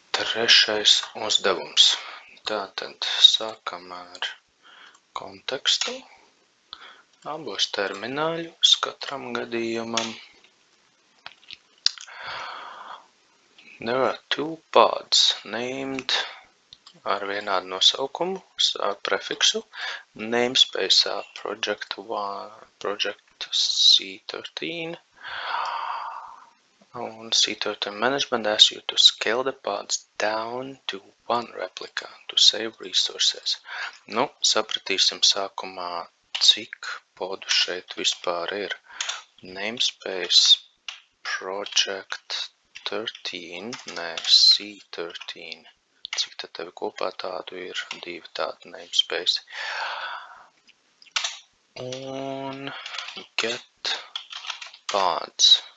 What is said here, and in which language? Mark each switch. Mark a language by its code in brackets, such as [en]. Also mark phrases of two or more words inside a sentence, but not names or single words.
[lv] Trešais uzdevums. Tātad sākam ar kontekstu. Abos termināļos katram gadījumam. [en] There are two pods named [lv] ar vienādu nosaukumu, prefiksu, [en] namespace project C13, and C13 management asks you to scale the pods down to one replica to save resources. [lv] Nu, sapratīsim sākumā, cik podu šeit vispār ir. [en] Namespace project 13, ne, C13. [lv] Cik tad tevi kopā tādu ir? Divi tādu namespace. Un [en] get pods.